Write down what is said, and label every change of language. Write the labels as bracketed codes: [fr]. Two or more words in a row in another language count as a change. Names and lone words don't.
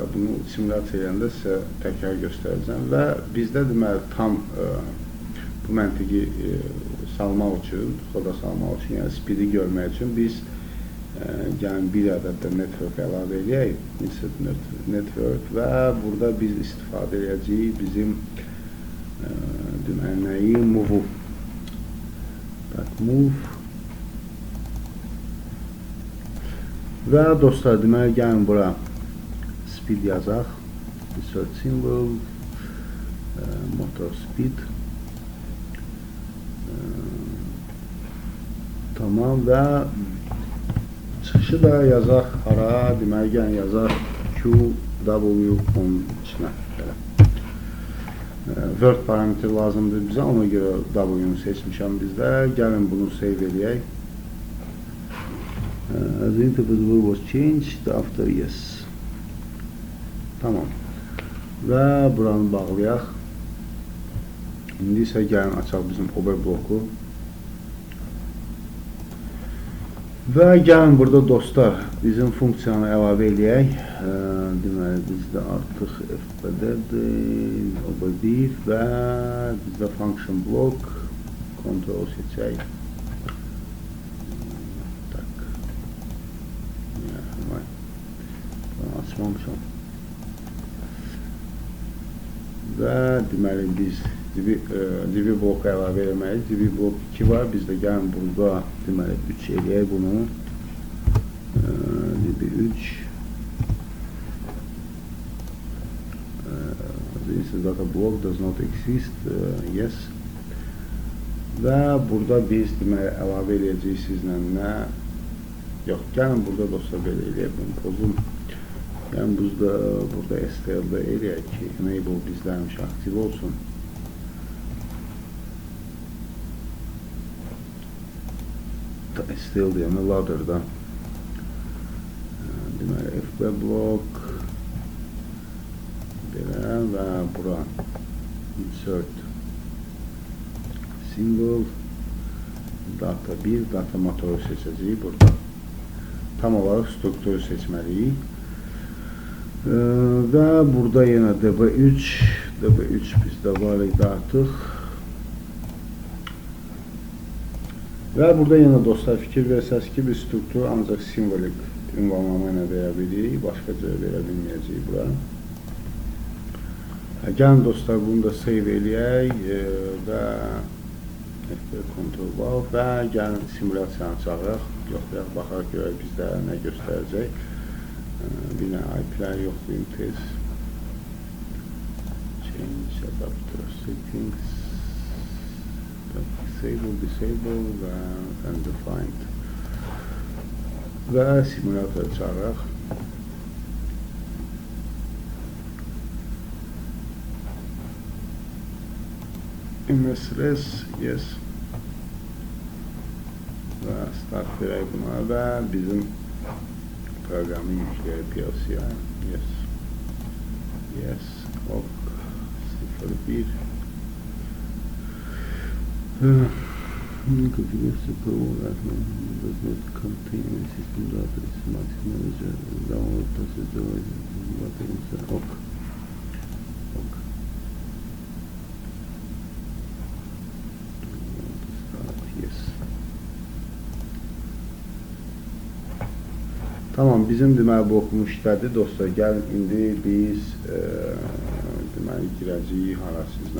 [az] Bunu simülyasiya edəndə sizə təkrar göstərəcəm və bizdə deməli tam bu məntiqi salmaq üçün, xoda salmaq üçün, yəni speedi görmək üçün biz yəni bir ədəd də network əlavə edək, network və burada biz istifadə edəcəyik bizim deməli nəyi, move-u. Move. Və dostlar, deməli gəlin bura speed yazaq, [en] insert symbol, motor speed, [az] tamam və çıxışı da yazaq hara, deməli gəlin yazaq QW10 içinə. Word parametri lazımdır bizə, ona görə W-nu seçmişəm bizdə. Gəlin bunu save edək. [en] The interval was changed after yes. [az] Tamam. Və buranı bağlayaq. İndi isə gəlin açaq bizim OB bloku. Və gəlin burada dostlar bizim funksiyanı əlavə eləyək. Deməli bizdə artıq FPD-dir, OB1 və bizdə [en] function block control [az] seçək. Açmamışam. Və deməli biz divi bloku əlavə eləməliyik. Divi blok 2 var. Bizdə gəlin burada deməli 3 eləyək bunu. Divi 3. [en] This data block does not exist. Yes. [az] Və burada biz deməli əlavə eləyəcəyik sizlə nə? Yox, gəlin burada dostlar belə eləyək bunu pozum. Yəni burada STL-də eləyək ki, enable bizdə həmişə aktiv olsun. STL deyəmə ladder'da. Deməli FB block belə və bura [en] insert symbol data 1, data [az] motoru seçəcəyik burada. Tam olaraq strukturu seçməliyik. Və burada yenə DB3 bizdə var idi artıq. Və burada yenə dostlar fikir versəz ki, biz strukturu ancaq simvolik ünvanlama ilə verə bilirik, başqa cür verə bilməyəcəyik bura. Gəlin dostlar bunu da save eləyək və Ctrl V və gəlin simülyasiyanı çağıraq, yoxlayaq, baxaraq görək bizdə nə göstərəcək. Bir nə IP-lər yoxlayayım tez. [en] Change adapter settings, disable və undefined [az] və simülyatoru çağıraq. [en] MSRS, yes. [az] Və start verək buna və bizim proqramı yükləyək PLC-yə. [en] Yes. Yes. Ok. 01. Configure support that does not contain any system data. Systematic manager download procedure data insert. Ok. Ok. [az] Tamam, bizim deməli blokumuz işlədi dostlar. Gəlin indi biz deməli girəcəyik hara sizlə.